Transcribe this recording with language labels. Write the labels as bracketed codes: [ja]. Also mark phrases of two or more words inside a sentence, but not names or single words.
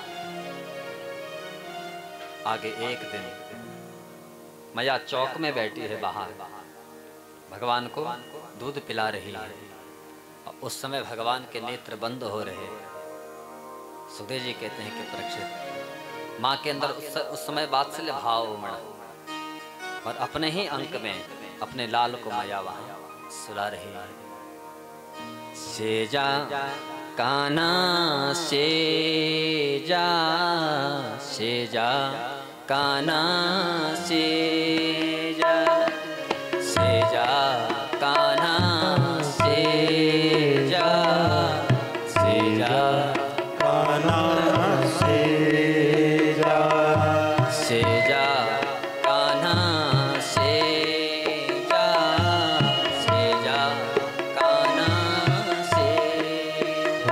[hi] आगे एक दिन मैया चौक में बैठी है बाहर, भगवान को दूध पिला रही है। और उस समय भगवान के नेत्र बंद हो रहे। सुखदेव जी कहते हैं कि परीक्षित, माँ के अंदर उस समय वात्सल्य भाव उमड़ा और अपने ही अंक में अपने लाल को माया वहां सुला रही है। सेजा काना सेजा, सेजा काना सेजा, सेजा काना सेजा, सेजा काना सेजा, सेजा कान्हा सेजा, सेजा कान्हा सेजा,